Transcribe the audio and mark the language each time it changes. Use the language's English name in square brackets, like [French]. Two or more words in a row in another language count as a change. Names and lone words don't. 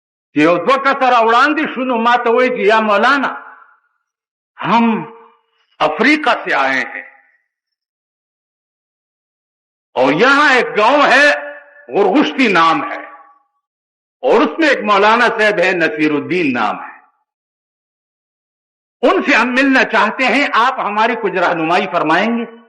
[Pashto] چې یو دوه کسه راوړاندې شو نو ما ته وایي چې یا مولانا [Urdu] ہم افریقہ سے آئے ہیں اور یہاں ایک گاؤں ہے گرگشتی نام ہے اور اس میں ایک مولانا صاحب ہے نصیرالدین نام ہے، ان سے ہم ملنا چاہتے ہیں، آپ ہماری کچھ رہنمائی فرمائیں گے?